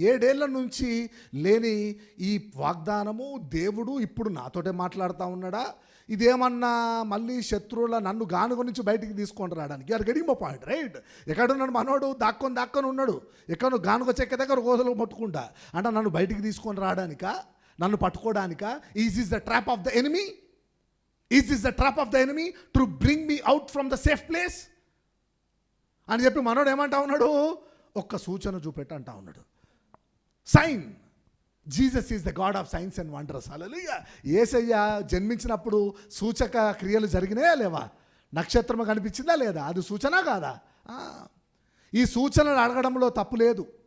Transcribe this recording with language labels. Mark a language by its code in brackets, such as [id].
[te] 7 ఏళ్ల నుంచి లేని ఈ వాగ్దానము దేవుడు ఇప్పుడు నాతోటే మాట్లాడుతూ ఉన్నాడా? ఇదేమన్నా మళ్ళీ శత్రువుల నన్ను గానుగ నుంచి బయటికి తీసుకొని రావడానికి? [en] You are getting my point, right? [te] ఎక్కడున్నాడు మనోడు? దాక్కొని ఉన్నాడు. ఎక్కడ గానుగ చెక్క దగ్గర గోదలు పట్టుకుంటా అంటే నన్ను బయటికి తీసుకొని రావడానికా? నన్ను పట్టుకోవడానికా? [en] Is the trap of the enemy? Is this the trap of the enemy to bring me out from the safe place? [te] అని చెప్పి మనోడు ఏమంటా ఉన్నాడు, ఒక్క సూచన చూపెట్టు అంటా ఉన్నాడు. Sign. [en] Jesus is the God of signs and wonders. Hallelujah. [te] యేసయ్య జన్మించినప్పుడు సూచక క్రియలు జరిగినాయా లేవా? నక్షత్రం కనిపించిందా లేదా? అది సూచన కాదా? ఈ సూచనలు అడగడంలో తప్పు లేదు.